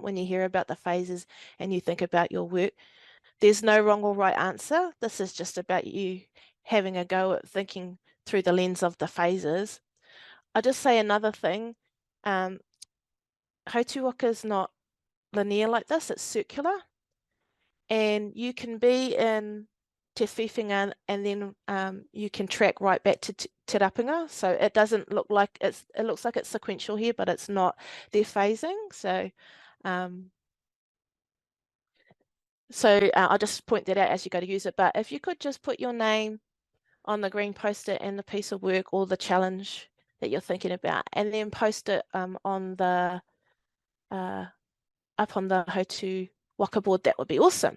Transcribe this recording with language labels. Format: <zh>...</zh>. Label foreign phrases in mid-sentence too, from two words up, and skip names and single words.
<en>When you hear about the phases and you think about your work, there's no wrong or right answer. This is just about you having a go at thinking through the lens of the phases. I'll just say another thing. Hautū Waka is not linear like this, it's circular. And you can be in</en> <mi>te whiwhinga</mi> <en>and then you can track right back to</en> <mi>te rapinga.</mi> <en>So it doesn't look like it looks like it's sequential here, but it's not. They're phasing. So I'll just point that out as you go to use it. But if you could just put your name on the green post-it and the piece of work or the challenge that you're thinking about, and then post it on the up on the Hautū Waka board, that would be awesome.</en>